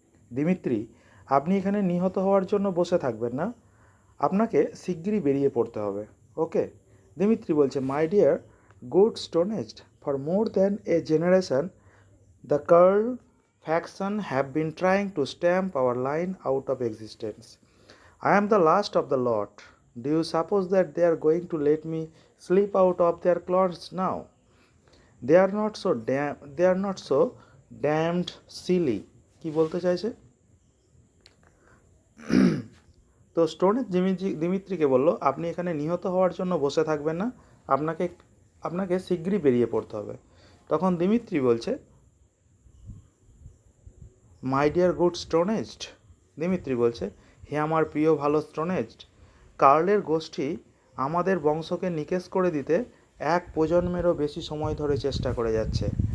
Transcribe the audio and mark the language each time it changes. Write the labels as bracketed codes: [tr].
[bn] Dmitry, আপনি এখানে নিহত হওয়ার জন্য বসে থাকবেন না, আপনাকে শিগগিরই বেরিয়ে পড়তে হবে। [en] okay, [bn] দিমিত্রি বলছে, [en] My dear good stoneaged, for more than a generation the carl faction have been trying to stamp our line out of existence. I am the last of the lot. Do you suppose that they are going to let me slip out of their claws now? They are not so damned silly. [bn] কি বলতে চাইছে? তো Stone Age দিমিত্রিকে বলল, আপনি এখানে নিহত হওয়ার জন্য বসে থাকবেন না, আপনাকে আপনাকে শীঘ্রই বেরিয়ে পড়তে হবে। তখন দিমিত্রি বলছে, [en] my dear good stoneaged, [bn] দিমিত্রি বলছে, হে আমার প্রিয় ভালো স্টোনেজড, কার্লের গোষ্ঠী আমাদের বংশকে নিকেশ করে দিতে এক প্রজন্মেরও বেশি সময় ধরে চেষ্টা করে যাচ্ছে।